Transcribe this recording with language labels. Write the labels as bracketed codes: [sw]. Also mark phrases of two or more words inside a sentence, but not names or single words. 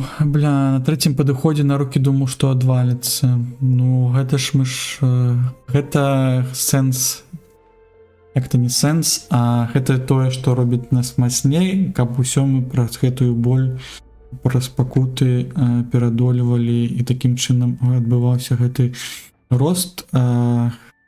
[ru] Бля, на третьем подходе на руки думал, что отвалится. [be] Ну, гэта ж мы ж... Гэта сенс... Як-то не сенс, а гэта тое, што робіць нас мацней, каб усё мы праз гэтую боль, праз пакуты перадолевалі, і такім чынам адбываўся гэты рост.